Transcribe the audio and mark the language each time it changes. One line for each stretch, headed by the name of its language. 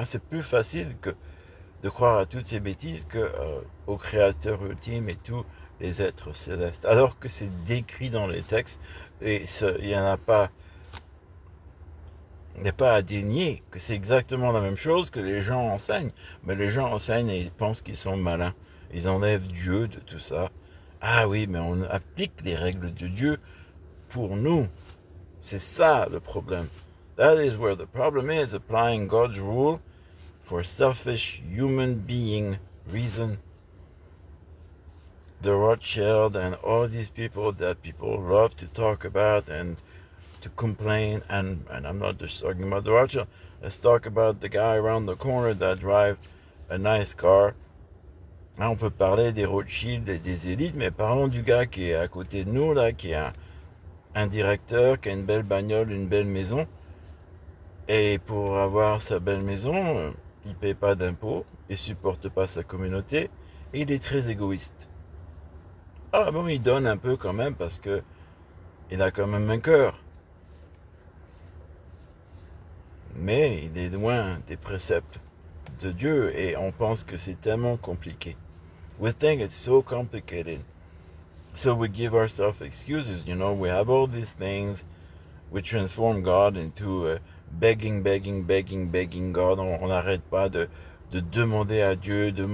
French: C'est plus facile que de croire à toutes ces bêtises que au créateur ultime et tous les êtres célestes. Alors que c'est décrit dans les textes et il n'y a pas à dénier que c'est exactement la même chose que les gens enseignent. Mais les gens enseignent et ils pensent qu'ils sont malins. Ils enlèvent Dieu de tout ça. Ah oui, mais on applique les règles de Dieu pour nous. C'est ça le problème.
English: That is where the problem is, applying God's rule for selfish human being reason. The Rothschild and all these people that people love to talk about and to complain, and I'm not just talking about the Rothschild. Let's talk about the guy around the corner that drive a nice car.
French: Là, on peut parler des Rothschild et des élites, mais parlons du gars qui est à côté de nous, là, qui est un directeur, qui a une belle bagnole, une belle maison. Et pour avoir sa belle maison, il paye pas d'impôts, il supporte pas sa communauté, et il est très égoïste. Ah bon, il donne un peu quand même parce que il a quand même un cœur. Mais il est loin des préceptes de Dieu et on pense que c'est tellement compliqué.
English: We think it's so complicated. So we give ourselves excuses, we have all these things. We transform God into begging God.
French: On n'arrête pas de demander à Dieu.